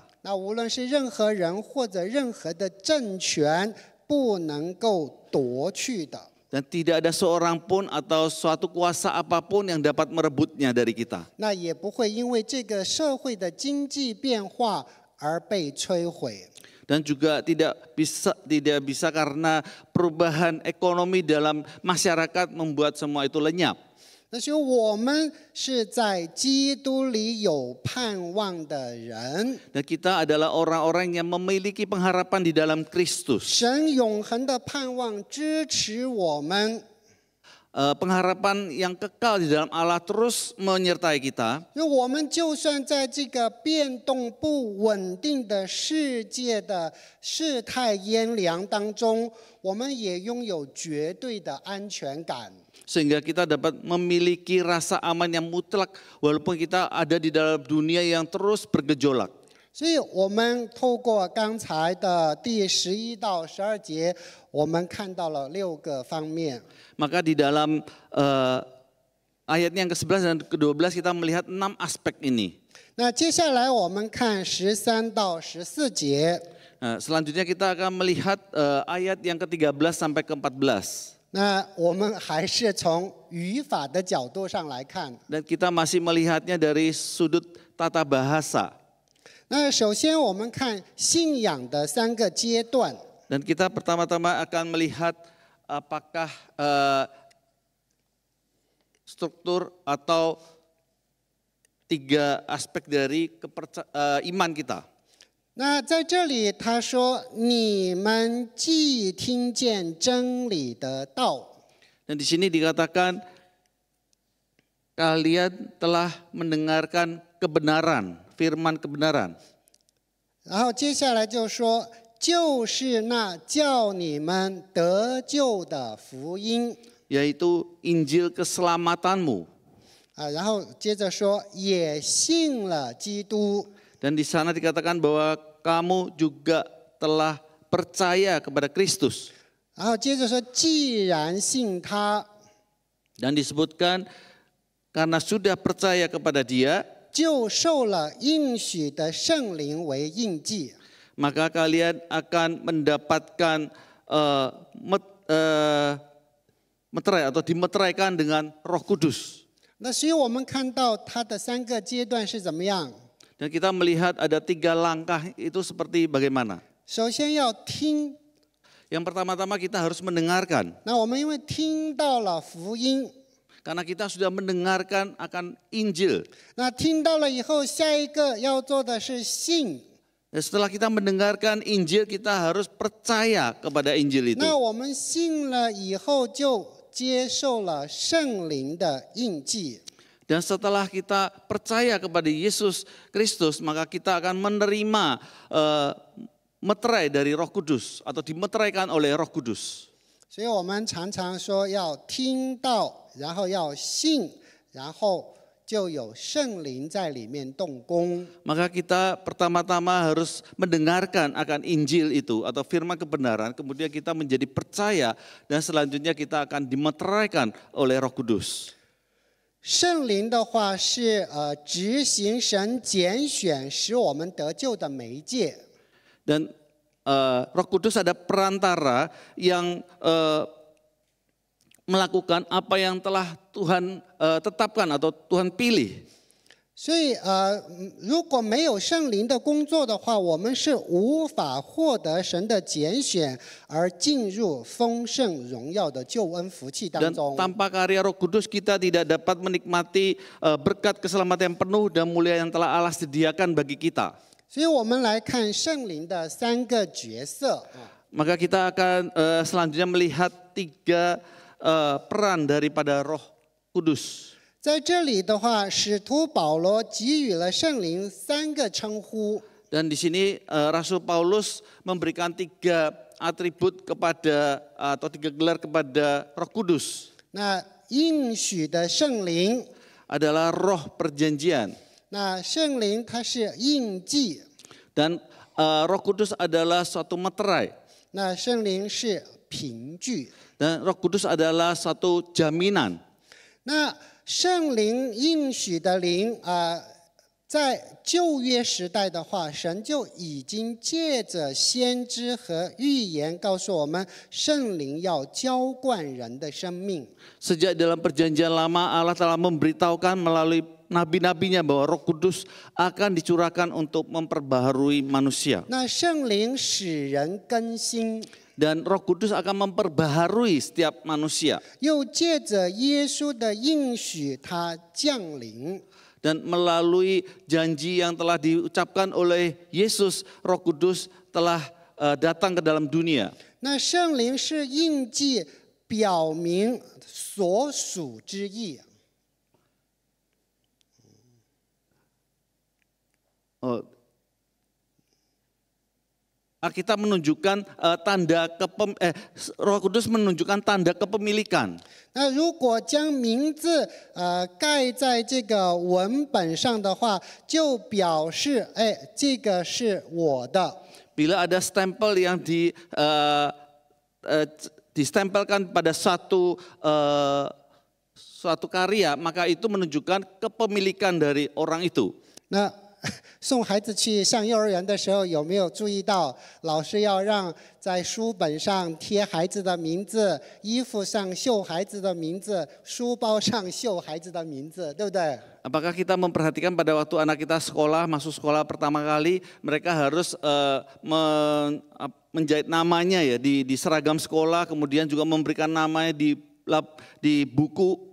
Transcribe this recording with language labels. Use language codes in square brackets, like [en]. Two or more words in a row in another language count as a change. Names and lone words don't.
[zh] 那无论是任何人或者任何的政权，不能够夺去的。 [id] Dan tidak ada seorang pun atau suatu kuasa apapun yang dapat merebutnya dari kita. [zh] 那也不会因为这个社会的经济变化而被摧毁。 [id] Dan juga tidak bisa karena perubahan ekonomi dalam masyarakat membuat semua itu lenyap. [zh] 那所以我们是在基督里有盼望的人。 [id] Dan kita adalah orang-orang yang memiliki pengharapan di dalam Kristus. [zh] 神永恒的盼望支持我们。 [id] Pengharapan yang kekal di dalam Allah terus menyertai kita. [zh] 因为我们就算在这个变动不稳定的世界的世态炎凉当中，我们也拥有绝对的安全感。 [id] Sehingga kita dapat memiliki rasa aman yang mutlak walaupun kita ada di dalam dunia yang terus bergejolak. [zh] 所以我们透过刚才的第11到12节，我们看到了6个方面。 [id] Maka di dalam ayat yang ke-11 dan ke-12 kita melihat 6 aspek ini. [zh] 那接下来我们看13到14节。 [id] Selanjutnya kita akan melihat ayat yang ke-13 sampai ke-14. [zh] 那我们还是从语法的角度上来看。 [id] Dan kita masih melihatnya dari sudut tata bahasa. [zh] 那首先我们看信仰的3个阶段。 [id] Dan kita pertama-tama akan melihat apakah struktur atau 3 aspek dari iman kita. [zh] 那在这里他说：“你们既听见真理的道。” [id] Dan di sini dikatakan kalian telah mendengarkan kebenaran, firman kebenaran. [zh] 然后接下来就说：“就是那叫你们得救的福音。” [id] Yaitu Injil keselamatanmu. [zh] 然后接着说：“也信了基督。” [id] Dan di sana dikatakan bahwa kamu juga telah percaya kepada Kristus. [zh] 然后接着说：“既然信他，” [id] Dan disebutkan karena sudah percaya kepada Dia, [zh] 就受了应许的圣灵为印记。 [id] maka kalian akan mendapatkan meterai atau dimeteraikan dengan Roh Kudus. [zh] 那所以我们看到它的3个阶段是怎么样？ [id] Dan kita melihat ada 3 langkah itu seperti bagaimana. [zh] 首先要听， [id] Yang pertama-tama kita harus mendengarkan. [zh] 那我们因为听到了福音， [id] Karena kita sudah mendengarkan akan Injil. [zh] 那听到了以后，下一个要做的是信。 [id] Dan setelah kita mendengarkan Injil, kita harus percaya kepada Injil itu. [zh] 那我们信了以后，就接受了圣灵的印记。 [id] Dan setelah kita percaya kepada Yesus Kristus, maka kita akan menerima meterai dari Roh Kudus atau dimeteraikan oleh Roh Kudus. [zh] 所以我们常常说要听到，然后要信，然后就有圣灵在里面动工。 [id] Maka kita pertama-tama harus mendengarkan akan Injil itu atau firman kebenaran, kemudian kita menjadi percaya dan selanjutnya kita akan dimeteraikan oleh Roh Kudus. [zh] 圣灵的话是执行神拣选使我们得救的媒介。 [id] Dan Roh Kudus ada perantara yang melakukan apa yang telah Tuhan tetapkan atau Tuhan pilih. [zh] 所以如果没有圣灵的工作的话，我们是无法获得神的拣选而进入丰盛荣耀的救恩福气当 [id] Dan [zh] 中。 [id] tanpa karya Roh Kudus kita tidak dapat menikmati berkat keselamatan yang penuh dan mulia yang telah Allah sediakan bagi kita. [zh] 所以我们来看圣灵的三个角色。 [id] Maka kita akan selanjutnya melihat 3 peran daripada Roh Kudus. [zh] 在这里的话，使徒保罗给予了圣灵3个称呼。 [id] Dan di sini Rasul Paulus memberikan 3 atribut kepada atau 3 gelar kepada Roh Kudus. [zh] 那应许的圣灵， [id] Adalah roh perjanjian. [zh] 那圣灵它是印记， [id] Dan Roh Kudus adalah suatu meterai. [zh] 那圣灵是凭据。 [id] Dan Roh Kudus adalah satu jaminan. [zh] 那圣灵应许的灵在旧约时代的话，神就已经借着先知和预言告诉我们，圣灵要浇灌人的生命。 [id] Sejak dalam perjanjian lama Allah telah memberitahukan melalui nabi-nabinya bahwa Roh Kudus akan dicurahkan untuk memperbaharui manusia. [zh] 那圣灵使人更新， [id] Dan Roh Kudus akan memperbaharui setiap manusia. [zh] 又借着耶稣的应许，他降临。 [id] Dan melalui janji yang telah diucapkan oleh Yesus, Roh Kudus telah datang ke dalam dunia. [zh] 那圣灵是印记，表明所属之意。 [id] Kita menunjukkan Roh Kudus menunjukkan tanda kepemilikan. [zh] 那如果将名字盖在这个文本上的话，就表示这个是我的。 [id] Bila ada stempel yang distempelkan pada suatu karya, maka itu menunjukkan kepemilikan dari orang itu. [zh] 那送孩子去上幼儿园的时候，有没有注意到老师要让在书本上贴孩子的名字，衣服上绣孩子的名字，书包上绣孩子的名字，对不对？ [id] Apakah kita memperhatikan pada waktu anak kita masuk sekolah pertama kali, mereka harus menjahit namanya ya di seragam sekolah, kemudian juga memberikan namanya di buku.